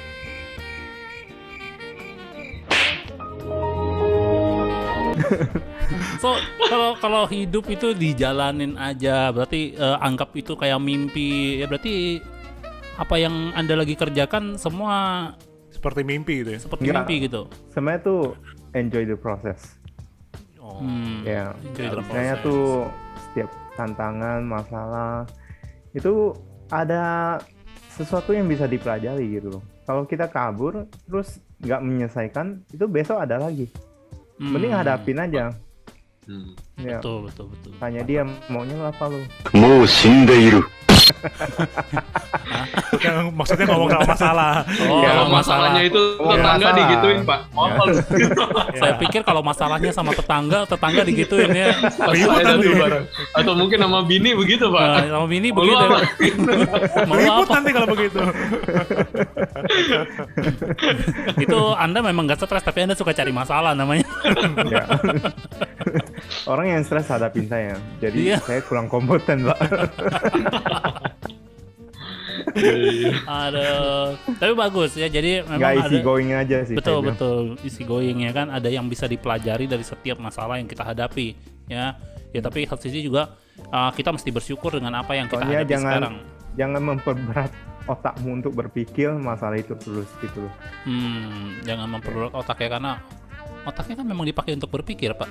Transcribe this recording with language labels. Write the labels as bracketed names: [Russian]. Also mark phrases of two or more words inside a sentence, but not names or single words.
[Indonesian] So kalau hidup itu dijalanin aja, berarti anggap itu kayak mimpi. Ya berarti apa yang Anda lagi kerjakan semua Seperti mimpi gitu ya. seperti Enggak. mimpi gitu. Sebenarnya tuh [English] enjoy the process. [Indonesian] Oh. Ya, [English] Enjoy the [Indonesian] sebenarnya process. tuh setiap tantangan, masalah itu ada sesuatu yang bisa dipelajari gitu loh. Kalau kita kabur terus nggak menyelesaikan, itu besok ada lagi. Mending hadapin aja. Ya, Betul. tanya dia maunya lu apa lu. [Japanese] もう死んでいる。 [Indonesian] Maksudnya ngomong sama masalah. Oh, Kalau masalahnya itu tetangga masalah. digituin Pak, mau apa lu? Saya pikir kalau masalahnya sama tetangga digituin ya. Ribut nanti bareng. Atau mungkin sama bini begitu Pak. Nah, sama bini Mau lu begitu. apa? Mau lu Ribut apa? nanti kalau begitu. Itu Anda memang gak stres, tapi Anda suka cari masalah namanya. Ya. Orang yang stres hadapin saya. Jadi Iya. saya kurang kompeten, Pak. Aduh, tapi bagus ya. Jadi memang Nggak easy ada. going aja sih. saya bilang. Betul, [English] easy going [Indonesian] ya kan. Ada yang bisa dipelajari dari setiap masalah yang kita hadapi, ya. Ya tapi satu sisi juga kita mesti bersyukur dengan apa yang kita Pokoknya hadapi sekarang. jangan memperberat otakmu untuk berpikir masalah itu terus gitu loh. Jangan memperberat otak ya, karena otaknya kan memang dipakai untuk berpikir, Pak.